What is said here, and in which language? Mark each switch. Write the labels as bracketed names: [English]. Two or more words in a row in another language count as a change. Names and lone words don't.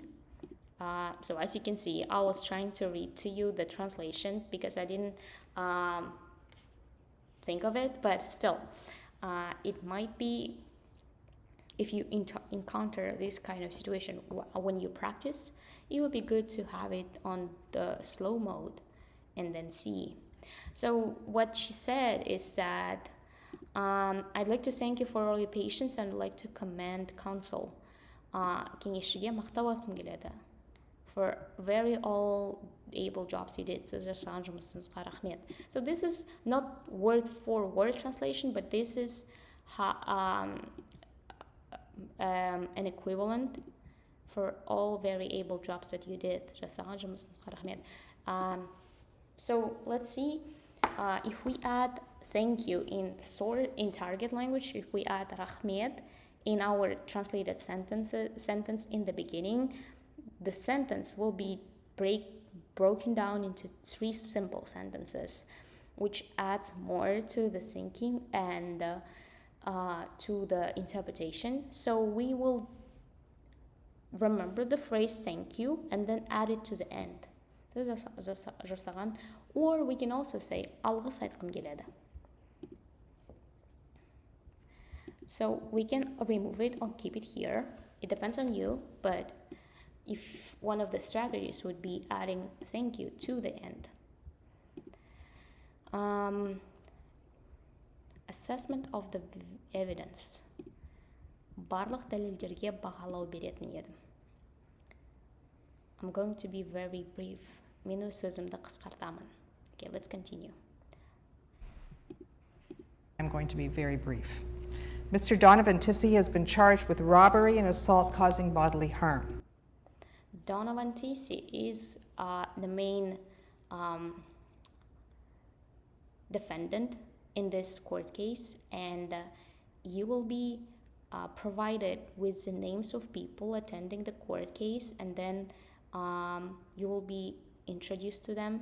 [English] So as you can see, I was trying to read to you the translation because I didn't think of it, but still, It might be, if you encounter this kind of situation when you practice, it would be good to have it on the slow mode and then see. So what she said is that I'd like to thank you for all your patience and I'd like to commend counsel. [Kazakh] Кеңесшіге мақтау айтқым келеді. [English] For very all able jobs you did. [Kazakh] Сіз жасаған жұмысыңызға рахмет. [English] So this is not word for word translation, but this is an equivalent for all very able jobs that you did. [Kazakh] Жасаған жұмысыңызға рахмет. [English] So let's see if we add thank you in target language, if we add rahmet in our translated sentence in the beginning, the sentence will be broken down into 3 simple sentences, which adds more to the thinking and to the interpretation. So we will remember the phrase thank you and then add it to the end. [Kazakh] Or we can also say alғыс айтқым келеді. [English] So we can remove it or keep it here. It depends on you, but if one of the strategies would be adding thank you to the end. Assessment of the evidence. [Kazakh] Барлық дәлелдерге бағалау беретін едім. [English] I'm going to be very brief. [Kazakh] Мен өз сөзімді қысқартамын. [English] Okay, let's continue. I'm going to be very brief. Mr. Donovan Tissey has been charged with robbery and assault causing bodily harm. Donovan Tissey is the main defendant in this court case, and you will be provided with the names of people attending the court case, and then you will be introduced to them.